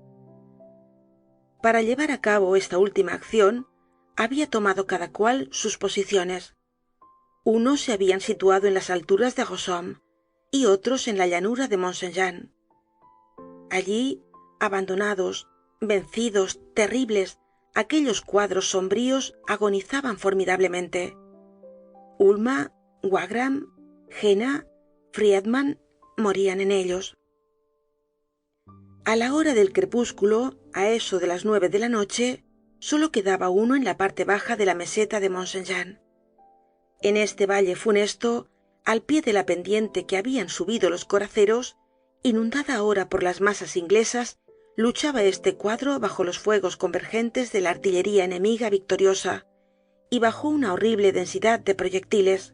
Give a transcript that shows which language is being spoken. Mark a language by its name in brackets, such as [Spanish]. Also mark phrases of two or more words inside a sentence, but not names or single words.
[Spanish] Para llevar a cabo esta última acción, había tomado cada cual sus posiciones. Unos se habían situado en las alturas de Rossomme y otros en la llanura de Mont-Saint-Jean. Allí, abandonados, vencidos, terribles, aquellos cuadros sombríos agonizaban formidablemente. Ulma, Wagram, Jena, Friedman morían en ellos. A la hora del crepúsculo, a eso de las 9 de la noche, solo quedaba uno en la parte baja de la meseta de Mont-Saint-Jean. En este valle funesto, al pie de la pendiente que habían subido los coraceros, inundada ahora por las masas inglesas, luchaba este cuadro bajo los fuegos convergentes de la artillería enemiga victoriosa y bajo una horrible densidad de proyectiles.